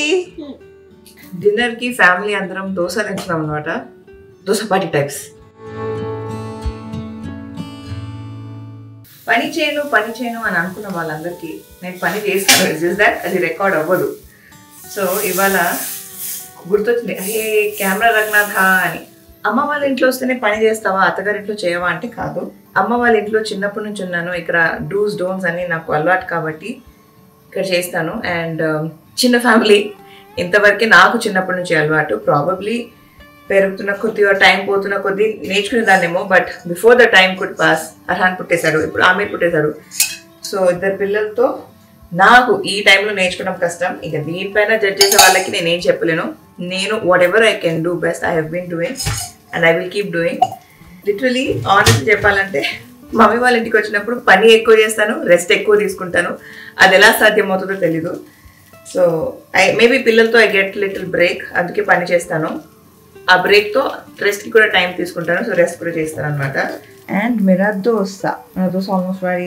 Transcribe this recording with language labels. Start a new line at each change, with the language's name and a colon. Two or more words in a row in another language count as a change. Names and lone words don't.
Telugu: డిన్నర్కి ఫ్యామిలీ అందరం దోశ తింటున్నాం అనమాట. దోశ పార్టీ టైప్స్. పని చేయను అని అనుకున్న వాళ్ళందరికీ నేను పని చేస్తాను.
English: just that
Telugu: అది రికార్డ్ అవ్వదు. సో ఇవాళ గుర్తొచ్చింది,
Hindi: अरे कैमरा रखना था
Telugu: అని. అమ్మ వాళ్ళ ఇంట్లో వస్తేనే పని చేస్తావా, అత్తగారి ఇంట్లో చేయవా అంటే కాదు. అమ్మ వాళ్ళ ఇంట్లో చిన్నప్పటి నుంచి ఉన్నాను. ఇక్కడ
English: dos donts
Telugu: అన్ని నాకు అలవాటు కాబట్టి ఇక్కడ చేస్తాను. అండ్ చిన్న ఫ్యామిలీ ఇంతవరకే నాకు చిన్నప్పటి నుంచి అలవాటు. ప్రాబబ్లీ పెరుగుతున్న కొద్ది, టైం పోతున్న కొద్దీ నేర్చుకునేదాన్నేమో.
English: బట్ బిఫోర్ ద టైం కుడ్ పాస్.
Telugu: అర్హాన్ పుట్టేశాడు, ఇప్పుడు ఆమె పుట్టేశాడు. సో ఇద్దరు పిల్లలతో నాకు ఈ టైంలో నేర్చుకోవడం కష్టం. ఇక దీనిపైన జడ్జ్ చేసే వాళ్ళకి నేనేం చెప్పలేను.
English: నేను what ever I can do best I have been doing and I will keep doing. literally honest
Telugu: చెప్పాలంటే మమ్మీ వాళ్ళ ఇంటికి వచ్చినప్పుడు పని ఎక్కువ చేస్తాను, రెస్ట్ ఎక్కువ తీసుకుంటాను. అది ఎలా సాధ్యమవుతుందో తెలీదు.
English: so maybe
Telugu: పిల్లలతో
English: I get little break,
Telugu: అందుకే పని చేస్తాను. ఆ బ్రేక్తో రెస్ట్కి కూడా టైం తీసుకుంటాను. సో రెస్ట్ కూడా చేస్తాను అనమాట.
English: and mera dosa almost ready.